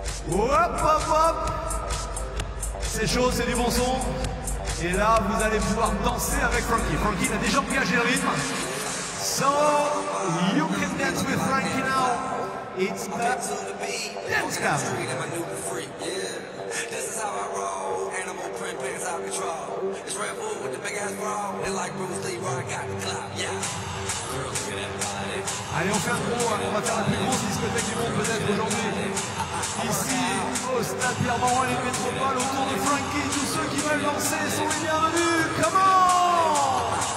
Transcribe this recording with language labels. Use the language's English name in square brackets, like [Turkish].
[French] Hop. C'est chaud, c'est du bon son. Et là, vous allez pouvoir danser avec Frankie. Frankie, il a déjà engagé le rythme. [English] So, you can dance with Frankie now. It's the dance cam. This is how I roll. Animal print pants out control. It's Red Bull with the big ass bra. And like Bruce Lee, I got the clout. Yeah. Girls get that body. [French] Allez, on fait un gros, on va faire la plus grosse discothèque du monde peut-être aujourd'hui. Ici, au stade Pierre-Mauroy, les métropoles, autour de Frankie, tous ceux qui veulent danser sont les bienvenus. Comment?